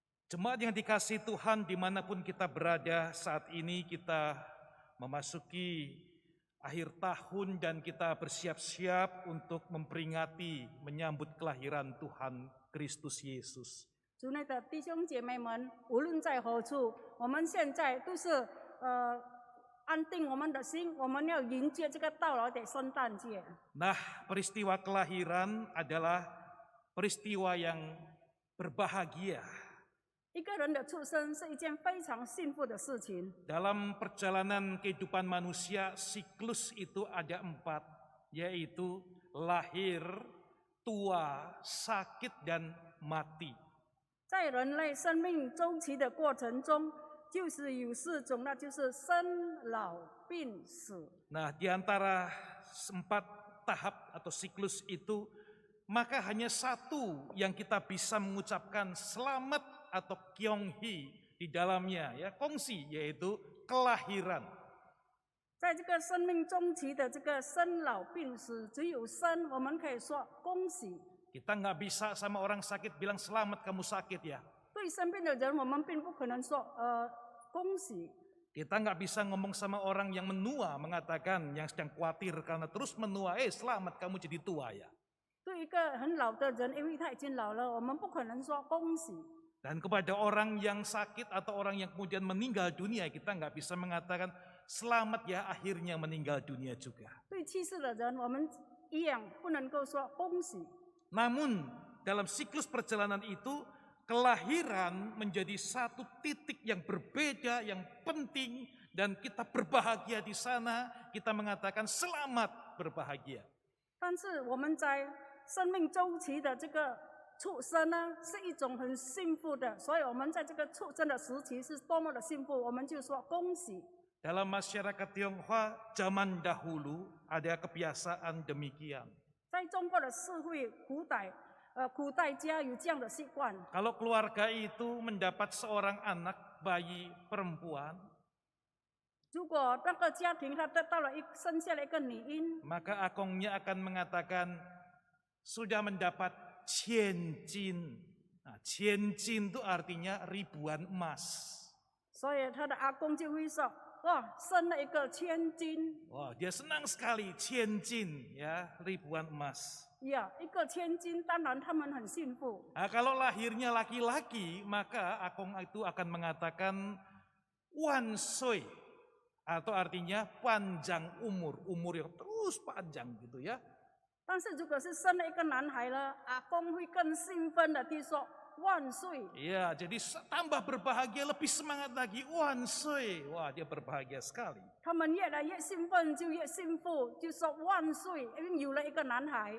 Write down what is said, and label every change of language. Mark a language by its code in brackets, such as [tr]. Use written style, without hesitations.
[id] Jemaat yang dikasihi Tuhan, dimanapun kita berada saat ini, kita memasuki akhir tahun dan kita bersiap-siap untuk memperingati, menyambut kelahiran Tuhan Kristus Yesus. [zh] 主内的弟兄姐妹们，无论在何处，我们现在都是安定我们的心，我们要迎接这个到来的圣诞节。 [id] Nah, peristiwa kelahiran adalah peristiwa yang berbahagia. [zh] 一个人的出生是一件非常幸福的事情。 [id] Dalam perjalanan kehidupan manusia, siklus itu ada 4, yaitu lahir, tua, sakit, dan mati. [zh] 在人类生命周期的过程中，就是有4种，那就是生、老、病、死。 [id] Nah, di antara 4 tahap atau siklus itu, maka hanya satu yang kita bisa mengucapkan selamat atau kyonghi di dalamnya, ya, kongsi, yaitu kelahiran. [zh] 在这个生命中期的这个生老病死，只有生，我们可以说恭喜。 [id] Kita nggak bisa sama orang sakit bilang selamat kamu sakit ya. [zh] 对生病的人，我们并不可能说恭喜。 [id] Kita nggak bisa ngomong sama orang yang menua, mengatakan yang sedang khawatir karena terus menua, selamat kamu jadi tua ya. [zh] 对一个很老的人，因为他已经老了，我们不可能说恭喜。 [id] Dan kepada orang yang sakit atau orang yang kemudian meninggal dunia, kita nggak bisa mengatakan selamat ya akhirnya meninggal dunia juga. [zh] 对去世的人，我们一样不能够说恭喜。 [id] Namun dalam siklus perjalanan itu, kelahiran menjadi satu titik yang berbeda, yang penting, dan kita berbahagia di sana, kita mengatakan selamat berbahagia. [zh] 但是我们在生命周期的这个出生呢，是一种很幸福的，所以我们在这个出生的时期是多么的幸福，我们就说恭喜。 [id] Dalam masyarakat Tionghoa zaman dahulu ada kebiasaan demikian. [zh] 在中国的社会，古代家有这样的习惯。 [id] Kalau keluarga itu mendapat seorang anak bayi perempuan, [zh] 如果那个家庭他得到了生下了一个女婴， [id] maka akongnya akan mengatakan sudah mendapat cienjin. Nah, cienjin itu artinya ribuan emas. [zh] 所以他的阿公就会说：“哇，生了一个千金。” [id] Wah, dia senang sekali cienjin, ya, ribuan emas. [zh] 呀，一个千金，当然他们很幸福。 [id] Nah, kalau lahirnya laki-laki, maka akong itu akan mengatakan wansoi, atau artinya panjang umur, umur yang terus panjang gitu ya. [zh] 但是如果是生了一个男孩呢，阿公会更兴奋的地说：“ 万岁。 [id] Ya, jadi tambah berbahagia, lebih semangat lagi. Wan Sui. Wah, dia berbahagia sekali. [zh] 他们越来越兴奋，就越幸福，就说万岁，因为有了一个男孩。